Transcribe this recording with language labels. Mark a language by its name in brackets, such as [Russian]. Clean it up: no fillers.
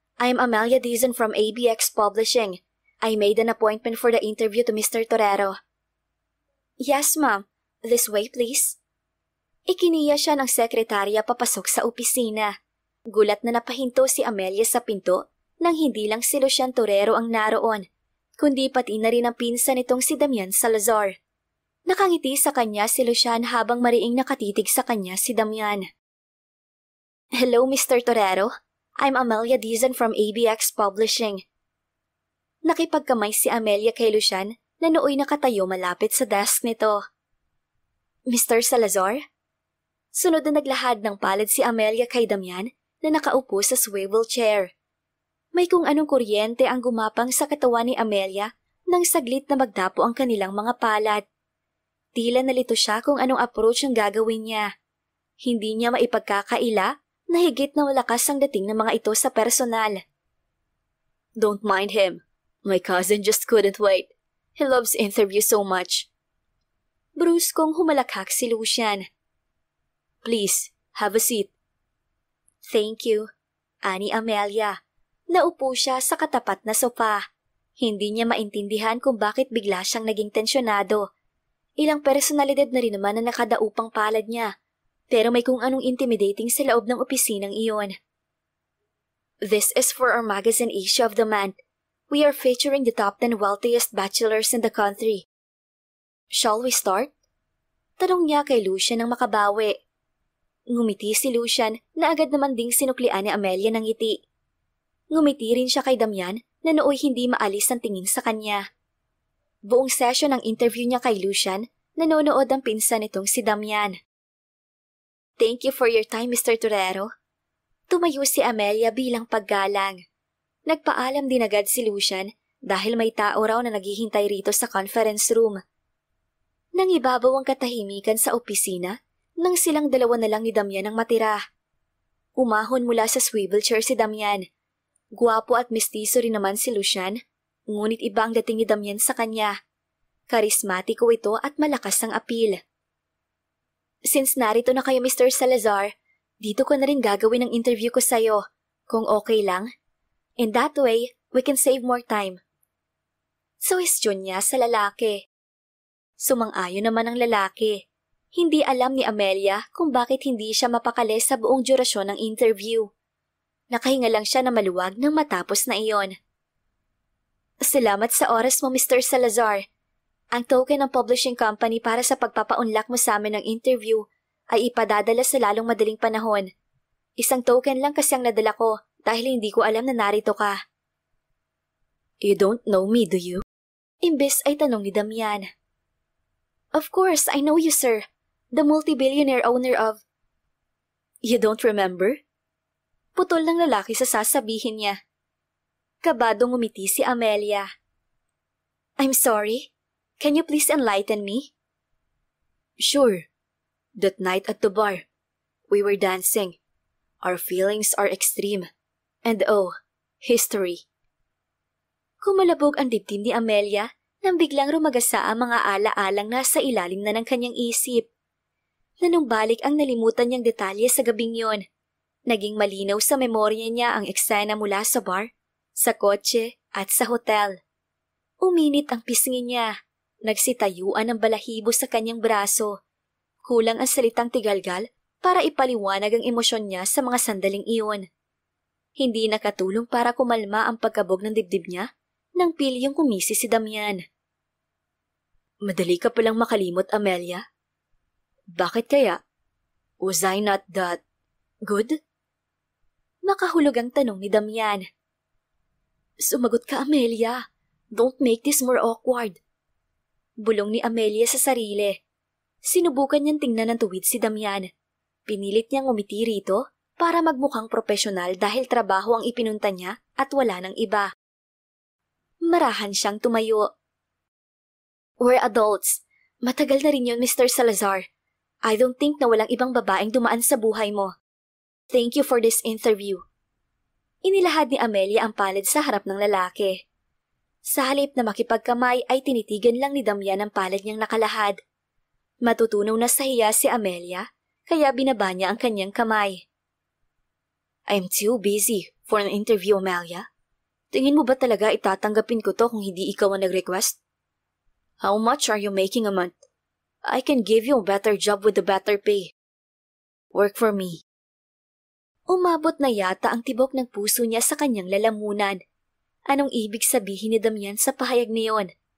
[English] I am Amelia Dizon from ABX Publishing. I made an appointment for the interview to Mr. Torero. Yes, ma'am. This way, please. [Filipino] Ikiniya siya ng sekretarya papasok sa opisina. Gulat na napahinto si Amelia sa pinto nang hindi lang si Lucian Torero ang naroon, kundi pati na rin ang pinsan nitong si Damian Salazar. Nakangiti sa kanya si Lucian habang mariing nakatitig sa kanya si Damian. [English] Hello, Mr. Torero. I'm Amelia Dizon from ABX Publishing. [Filipino] Nakipagkamay si Amelia kay Lucian na nooy nakatayo malapit sa desk nito. Mr. Salazar? Sunod na naglahad ng palad si Amelia kay Damian na nakaupo sa swivel chair. May kung anong kuryente ang gumapang sa katawan ni Amelia nang saglit na magdapo ang kanilang mga palad. Tila nalito siya kung anong approach ang gagawin niya. Hindi niya maipagkakaila na higit na malakas ang dating ng mga ito sa personal. [English] Don't mind him. My cousin just couldn't wait. He loves interviews so much. [Filipino] Bruskong humalakhak si Lucian. [English] Please, have a seat. Thank you, [Filipino] ani [English] Amelia. [Filipino] Naupo siya sa katapat na sofa. Hindi niya maintindihan kung bakit bigla siyang naging tensyonado. Ilang personalidad na rin naman na nakadaupang palad niya, pero may kung anong intimidating sa loob ng opisinang iyon. [English] This is for our magazine issue of the month. We are featuring the top 10 wealthiest bachelors in the country. Shall we start? [Filipino] Tanong niya kay Lucian nang makabawi. Ngumiti si Lucian na agad naman ding sinuklian ni Amelia ng ngiti. Ngumiti rin siya kay Damian na nooy hindi maalis ang tingin sa kanya. Buong session ng interview niya kay Lucian, nanonood ang pinsan nitong si Damian. [English] Thank you for your time, Mr. [Filipino] Torero. Tumayo si Amelia bilang paggalang. Nagpaalam din agad si Lucian dahil may tao raw na naghihintay rito sa conference room. Nang ibabaw ang katahimikan sa opisina, nang silang dalawa na lang ni Damian ang matira. Umahon mula sa swivel chair si Damian. Guwapo at mistiso rin naman si Lucian, ngunit iba ang dating ni Damian sa kanya. Karismatiko ito at malakas ang appeal. Since narito na kayo, Mr. Salazar, dito ko na rin gagawin ang interview ko sa'yo, kung okay lang. [English] In that way, we can save more time. [Filipino] Suhestyon niya sa lalaki. Sumang-ayon naman ang lalaki. Hindi alam ni Amelia kung bakit hindi siya mapakali sa buong durasyon ng interview. Nakahinga lang siya na maluwag nang matapos na iyon. Salamat sa oras mo, Mr. Salazar. Ang token ng publishing company para sa pagpapaunlak mo sa amin ng interview ay ipadadala sa lalong madaling panahon. Isang token lang kasi ang nadala ko dahil hindi ko alam na narito ka. [English] You don't know me, do you? [Filipino] Imbes ay tanong ni Damian. [English] Of course, I know you, sir. The multi-billionaire owner of... You don't remember? Putol ng lalaki sa sasabihin niya. [Filipino] Kabadong ngumiti si Amelia. [English] I'm sorry. Can you please enlighten me? Sure. That night at the bar, we were dancing. Our feelings are extreme. And oh, history. [Filipino] Kumalabog ang dibdib ni Amelia nang biglang rumagasa ang mga ala-alang nasa ilalim na ng kanyang isip. Nanumbalik ang nalimutan niyang detalye sa gabing yon. Naging malinaw sa memorya niya ang eksena mula sa bar sa kotse at sa hotel. Uminit ang pisngi niya. Nagsitayuan ang balahibo sa kanyang braso. Kulang ang salitang tigalgal para ipaliwanag ang emosyon niya sa mga sandaling iyon. Hindi nakatulong para kumalma ang pagkabog ng dibdib niya nang pilyong kumisi si Damian. Madali ka palang makalimot, Amelia. Bakit kaya? [English] Was I not that good? [Filipino] Nakahulog ang tanong ni Damian. Sumagot ka, Amelia. [English] Don't make this more awkward. [Filipino] Bulong ni Amelia sa sarili. Sinubukan niyang tingnan ng tuwid si Damian. Pinilit niyang umiti rito para magmukhang profesional dahil trabaho ang ipinunta niya at wala ng iba. Marahan siyang tumayo. [English] We're adults. [Filipino] Matagal na rin yun, Mr. Salazar. [English] I don't think [Filipino] na walang ibang babaeng dumaan sa buhay mo. [English] Thank you for this interview. [Filipino] Inilahad ni Amelia ang palad sa harap ng lalaki. Sa halip na makipagkamay ay tinitigan lang ni Damian ang palad niyang nakalahad. Matutunaw na sa hiya si Amelia, kaya binaba niya ang kanyang kamay. [English] I'm too busy for an interview, Amelia. [Filipino] Tingin mo ba talaga itatanggapin ko to kung hindi ikaw ang nag-request? [English] How much are you making a month? I can give you a better job with a better pay. Work for me. [Filipino] Umabot na yata ang tibok ng puso niya sa kanyang lalamunan. Anong ibig sabihin ni Damian sa pahayag niyon?